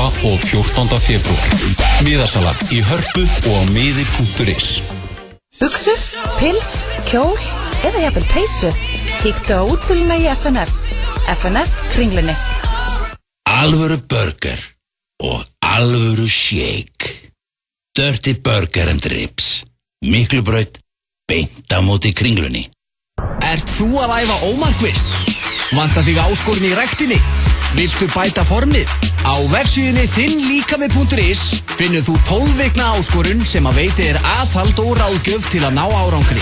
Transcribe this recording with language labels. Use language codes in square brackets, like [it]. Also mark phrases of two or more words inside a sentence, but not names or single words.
[is] og 14. febrúar. Miðasala í Hörpu og á miði.is. Buxur, pils, kjól eða jafnvel peysu. Kíktu á útsöluna í FNF. FNF Kringlunni. Alvöru burger og alvöru shake. Dirty Burger and Ribs. Miklubraut, beint á móti Kringlunni. Ert þú að æfa ómarkvist? Vantar þig áskorun í ræktinni? Viltu bæta formið? Á vefsíðunni thinnlikami.is finnur þú 12 vikna áskorun sem að veiti þér aðhald og ráðgjöf til að ná árangri.